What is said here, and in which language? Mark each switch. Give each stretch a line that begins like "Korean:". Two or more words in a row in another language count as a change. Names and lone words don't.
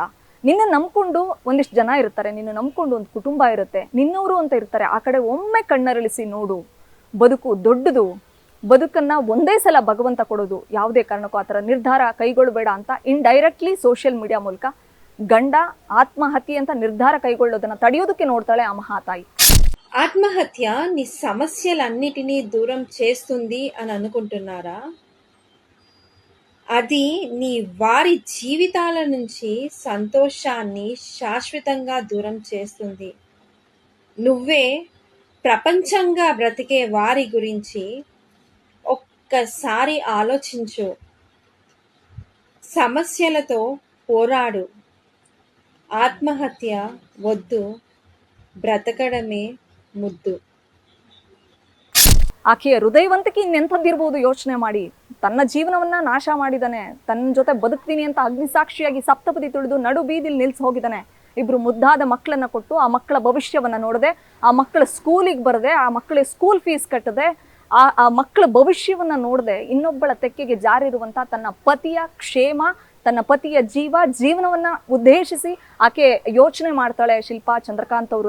Kannada: ನಿನ್ನ ನಂಬ್ಕೊಂಡು ಒಂದಿಷ್ಟು ಜನ ಇರ್ತಾರೆ, ನಿನ್ನ ನಂಬ್ಕೊಂಡು ಒಂದು ಕುಟುಂಬ ಇರುತ್ತೆ, ನಿನ್ನವರು ಅಂತ ಇರ್ತಾರೆ. ಆ ಕಡೆ ಒಮ್ಮೆ ಕಣ್ಣರಳಿಸಿ ನೋಡು. ಬದುಕು ದೊಡ್ಡದು, ಬದುಕನ್ನು ಒಂದೇ ಸಲ ಭಗವಂತ ಕೊಡೋದು. ಯಾವುದೇ ಕಾರಣಕ್ಕೂ ಆ ಥರ ನಿರ್ಧಾರ ಕೈಗೊಳ್ಳಬೇಡ ಅಂತ
English: indirectly social media
Kannada: ಮೂಲಕ ಗಂಡ ಆತ್ಮಹತ್ಯೆ ಅಂತ ನಿರ್ಧಾರ ಕೈಗೊಳ್ಳೋದನ್ನ ತಡಿಯೋದಕ್ಕೆ ನೋಡ್ತಾಳೆ ಆ ಮಹಾತಾಯಿ.
Telugu: ఆత్మహత్య నీ సమస్యలన్నిటినీ దూరం చేస్తుంది అని అనుకుంటున్నారా? అది నీ వారి జీవితాల నుంచి సంతోషాన్ని శాశ్వతంగా దూరం చేస్తుంది. నువ్వే ప్రపంచంగా బ్రతికే వారి గురించి ఒక్కసారి ఆలోచించు. సమస్యలతో పోరాడు. ఆత్మహత్య వద్దు, బ్రతకడమే ಮುದ್ದು.
Kannada: ಆಕೆಯ ಹೃದಯವಂತಿಕೆ ಇನ್ನೆಂಥದ್ದಿರ್ಬೋದು ಯೋಚನೆ ಮಾಡಿ. ತನ್ನ ಜೀವನವನ್ನ ನಾಶ ಮಾಡಿದಾನೆ, ತನ್ನ ಜೊತೆ ಬದುಕ್ತೀನಿ ಅಂತ ಅಗ್ನಿಸಾಕ್ಷಿಯಾಗಿ ಸಪ್ತಪದಿ ತುಳಿದು ನಡು ಬೀದಿಲಿ ನಿಲ್ಸಿ ಹೋಗಿದ್ದಾನೆ. 2 ಮುದ್ದಾದ ಮಕ್ಕಳನ್ನ ಕೊಟ್ಟು ಆ ಮಕ್ಕಳ ಭವಿಷ್ಯವನ್ನ ನೋಡದೆ, ಆ ಮಕ್ಕಳ ಸ್ಕೂಲಿಗೆ ಬರದೆ, ಆ ಮಕ್ಕಳ
English: school fees
Kannada: ಕಟ್ಟದೆ, ಆ ಮಕ್ಕಳ ಭವಿಷ್ಯವನ್ನ ನೋಡದೆ ಇನ್ನೊಬ್ಬಳ ತೆಕ್ಕೆಗೆ ಜಾರಿರುವಂತಹ ತನ್ನ ಪತಿಯ ಕ್ಷೇಮ, ತನ್ನ ಪತಿಯ ಜೀವನವನ್ನ ಉದ್ದೇಶಿಸಿ ಆಕೆ ಯೋಚನೆ ಮಾಡ್ತಾಳೆ ಶಿಲ್ಪಾ ಚಂದ್ರಕಾಂತ್ ಅವರು.